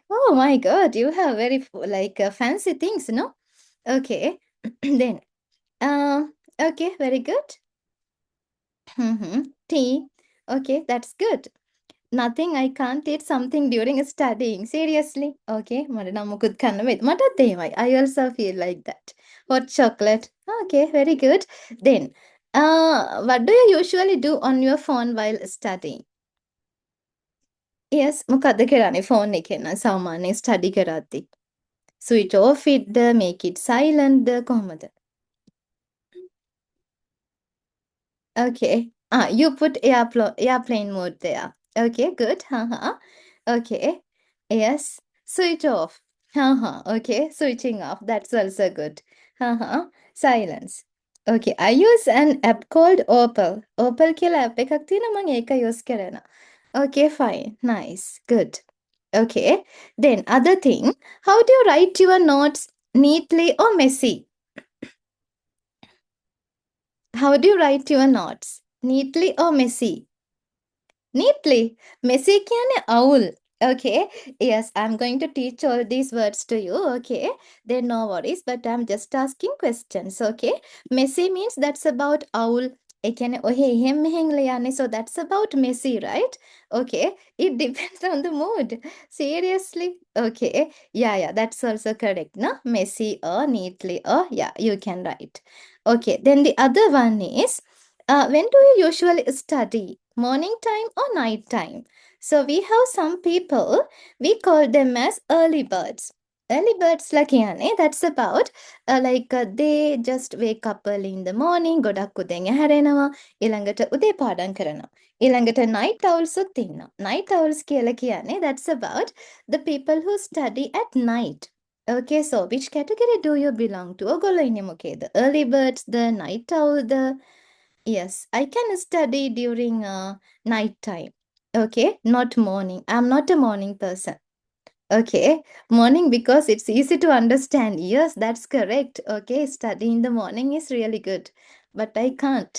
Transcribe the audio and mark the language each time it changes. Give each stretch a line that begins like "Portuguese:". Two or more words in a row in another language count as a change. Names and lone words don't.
English: Oh my God, you have very like fancy things, no? Okay. Then, okay, very good. Tea. Okay, that's good. Nothing, I can't eat something during studying. Seriously.
Sinhala: Okay, මට නම් මොකුත් කන්න බැහැ. මටත් එහෙමයි.
English: I also feel like that. Hot chocolate. Okay, very good. Then, what do you usually do on your phone while studying? Yes,
Sinhala: මොකද්ද කරන්නේ phone එකෙන් නම් සාමාන්‍යයෙන් study කරද්දි?
English: Switch off it, make it silent, කොහොමද? Okay. You put airplane mode there. Okay, good. Okay. Yes. Switch off. Okay. Switching off. That's also good. Silence. Okay. I use an app called Opal.
Sinhala: Opal කියලා app එකක් තියෙනවා මම ඒක use කරනවා.
English: Okay, fine. Nice. Good. Okay. Then other thing, how do you write your notes neatly or messy? How do you write your notes? Neatly or messy? Neatly. Messy කියන්නේ owl. Okay. Yes, I'm going to teach all these words to you. Okay. Then no worries, but I'm just asking questions. Okay. Messy means that's about owl.
Sinhala: ඒ කියන්නේ ඔහෙ එහෙම් මෙහෙන් ලියන්නේ.
English: So that's about messy, right? Okay. It depends on the mood. Seriously. Okay. Yeah, that's also correct. No? Messy or neatly or yeah, you can write. Okay. Then the other one is when do you usually study? Morning time or night time? So we have some people, we call them as early birds. Early birds like කියන්නේ that's about they just wake up early in the morning
Sinhala: ගොඩක් උදෙන් ඇහැරෙනවා ඊළඟට උදේ පාඩම් කරනවා ඊළඟට
English: night owls
Sinhala: උත් ඉන්නවා
English: night owls
Sinhala: කියලා කියන්නේ
English: that's about the people who study at night. Okay, so which category do you belong to?
Sinhala: ඔයගොල්ලෝ ඉන්නේ මොකේද?
English: Early birds, the night owl, the yes, I can study during night time. Okay, not morning. I'm not a morning person. Okay, morning because it's easy to understand. Yes, that's correct. Okay, study in the morning is really good, but I can't.